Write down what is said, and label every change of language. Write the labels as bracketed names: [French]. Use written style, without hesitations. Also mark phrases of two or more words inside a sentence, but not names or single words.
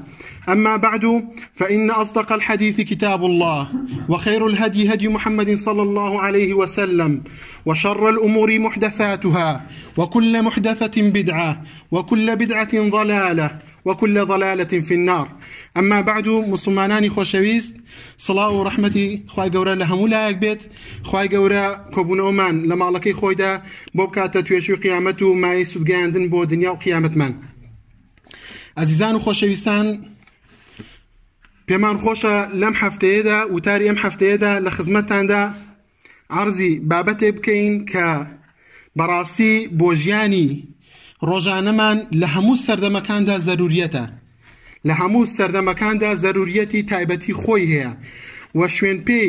[Arabic] أما بعد، فإن أصدق الحديث كتاب الله وخير الهدي هدي محمد صلى الله عليه وسلم وشر الأمور محدثاتها وكل محدثة بدعة وكل بدعة ضلالة وكل ضلالة في النار. أما بعد، [Central Kurdish] مسلمانانی خوشویست، صلاة و رحمتی خوای گەورە لە هەموو لایەک بێت. خوای گەورە کۆبوونەوەمان لە ماڵەکەی خۆیدا بۆ بکاتە توێژی و قیامەت و مای سودگەیاندن بۆ دنیا و قیامەتمان. عزیزان و خۆشەویستان، پێمان خۆشە لەم هەفتەیەدا وتاری ئەم هەفتەیەدا لە خزمەتتاندا عەرزی بابەتێک بکەین کە بەڕاستی بۆ ژیانی ڕۆژانەمان لە هەموو سەردەمەکاندا زەروریەتە، لە هەموو سەردەمەکاندا زەروریەتی تایبەتی خۆی هەیە و شوێن